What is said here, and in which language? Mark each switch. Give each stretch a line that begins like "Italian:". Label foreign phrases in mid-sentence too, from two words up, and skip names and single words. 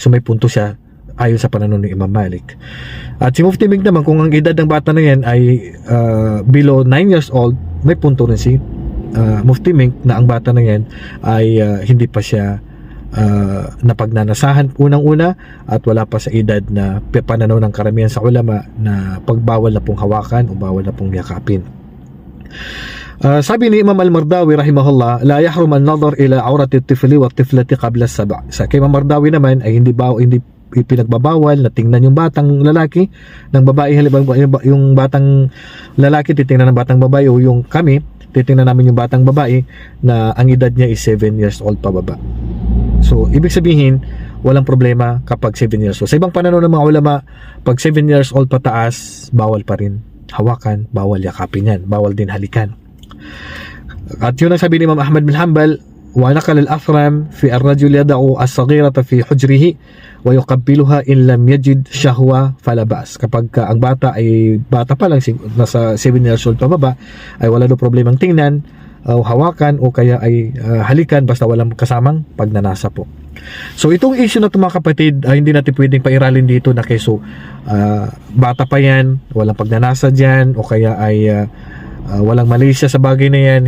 Filipino: So may punto siya ayon sa pananaw ni Imam Malik. At si Mufti Menk naman, kung ang edad ng bata na yan ay
English: below 9 years old,
Filipino: may punto rin si Mufti Menk na ang bata na yan ay hindi pa siya napagnanasahan unang-una at wala pa sa edad na pananaw ng karamihan sa ulama na pagbawal na pong hawakan o bawal na pong yakapin. Sabi ni
Arabic: Imam Al-Mardawi رحمه الله، لا يحرم النظر إلى عورة الطفل والطفلة قبل السبع'.
Filipino: Sa kay Imam Mardawi naman ay hindi pinagbabawal na tingnan yung batang lalaki ng babae. Halimbawa yung batang lalaki titingnan ng batang babae, o yung kami titingnan namin yung batang babae na ang edad niya
English: is 7 years old
Filipino: pababa. So ibig sabihin walang problema kapag
English: 7 years old.
Filipino: Sa ibang pananaw ng mga ulama, pag
English: 7 years old
Filipino: pataas, bawal pa rin hawakan, bawal yakapin yan, bawal din halikan. At yun ang sabi ni
Arabic: Imam Ahmad bin Hanbal, ونقل الأثرم في الرجل يدعو الصغيرة في حجره ويقبلها إن لم يجد شهوة فلا بأس.
Filipino: Kapag ang bata ay bata pa lang, nasa
English: 7 years old
Filipino: pa baba, ay wala daw problemang tingnan o hawakan o kaya ay halikan basta walang kasamang pagnanasa po. So itong issue na ito mga kapatid, hindi natin pwedeng pairalin dito na keso bata pa yan, walang pagnanasa dyan, o kaya ay walang mali siya sa bagay na yan.